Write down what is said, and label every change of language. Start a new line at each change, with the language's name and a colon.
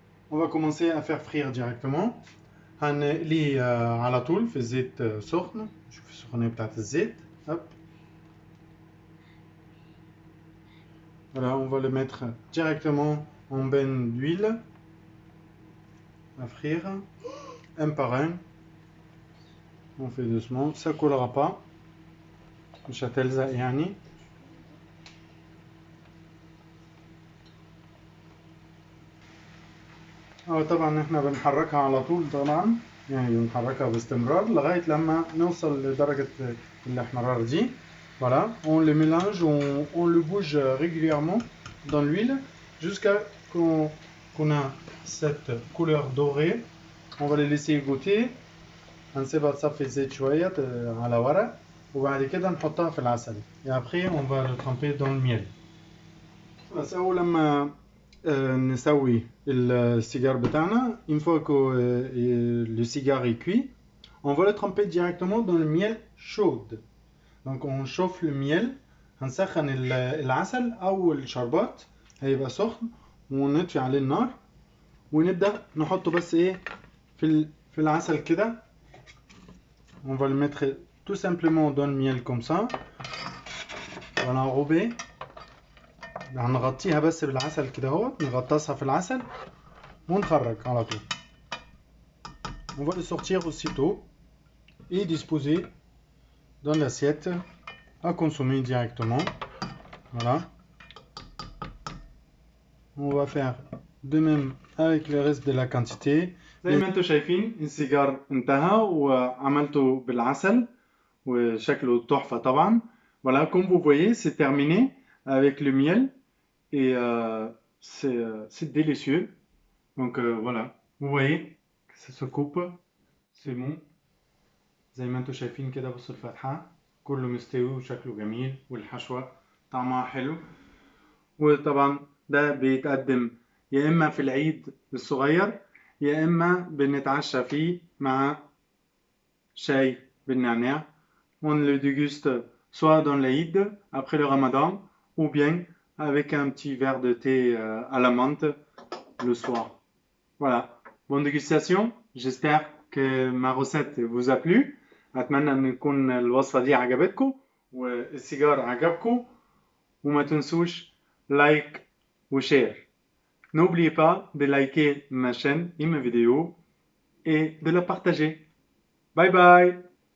French: On va commencer à faire frire directement.
Arabic: هنقلي على طول في الزيت سخن. شوف السخونية بتاعت الزيت. Hop.
French: Voilà, on va le mettre directement en bain d'huile à frire, un par un. On fait doucement, ça collera pas.
Arabic: مش هتلزق يعني. طبعا احنا بنحركها على طول طبعا، يعني بنحركها باستمرار لغاية لما نوصل لدرجة الاحمرار دي.
French: Voilà, on le mélange, on le bouge régulièrement dans l'huile jusqu'à qu'on a cette couleur dorée. On va les laisser égoutter.
Arabic: هنسيبها تصفي الزيت شوية على ورق وبعد كده نحطها في العسل.
French: Et après on va le tremper dans le miel.
Arabic: بس أول لما نسوي السيجار بتاعنا,
French: une fois que le cigare est cuit, on va le tremper directement dans le miel chaud. Donc on chauffe le miel.
Arabic: هنسخن العسل أو الشربات هيبقى سخن ونطفي عليه النار ونبدأ نحطه بس إيه في العسل كده.
French: On va le mettre tout simplement dans le miel comme ça. On va l'enrober.
Arabic: هنغطيها بس بالعسل كده اهوت، نغطسها في العسل ونخرج على طول.
French: On va le sortir aussitôt et disposer dans l'assiette à consommer directement. Voilà. On va faire de même avec le reste de la quantité.
Arabic: زي ما انتم شايفين السيجار انتهى وعملته بالعسل وشكله تحفة طبعا.
French: Voilà, comme vous voyez, c'est terminé avec le miel et c'est délicieux. Donc voilà, vous voyez que ça se coupe, c'est bon.
Arabic: زي ما انتم شايفين كده بصوا الفتحة كله مستوي وشكله جميل والحشوة طعمها حلو. وطبعا ده بيتقدم يا إما في العيد الصغير يا إما بنتعشى فيه مع شاي بالنعناع.
French: On le déguste soit dans l'Aïd après le Ramadan ou bien avec un petit verre de thé à la menthe le soir. Voilà, bonne dégustation. J'espère que ma recette vous a plu.
Arabic: أتمنى أن تكون الوصفة دي عجبتكم والسيجار عجبكم وما تنسوش لايك وشير.
French: N'oubliez pas de liker ma chaîne et mes vidéos et de la partager. Bye bye.